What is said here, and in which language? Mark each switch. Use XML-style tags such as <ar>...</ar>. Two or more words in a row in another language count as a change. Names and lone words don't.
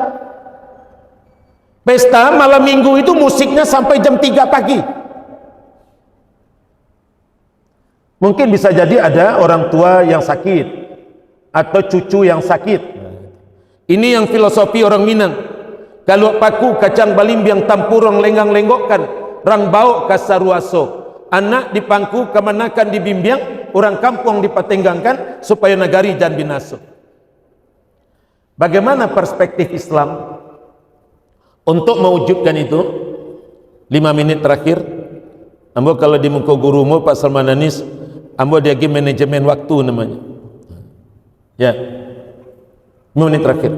<id>Pesta malam minggu itu musiknya sampai jam 3 pagi. Mungkin bisa jadi ada orang tua yang sakit atau cucu yang sakit. Ini yang filosofi orang Minang.</id> <min>Kalau paku kacang balimbiang tampurong lenggang lenggokkan, rang bau kasaruaso. Anak dipangku kemanakan dibimbiang, orang kampung dipatenggangkan supaya nagari jangan binasa.</min> <id>Bagaimana perspektif Islam untuk mewujudkan itu? 5 menit terakhir.</id> <min>Ambo kalau di muka gurumu Pak Salman Anis, ambo diagi manajemen waktu namanya.</min> <id>Ya, 5 menit terakhir.</id>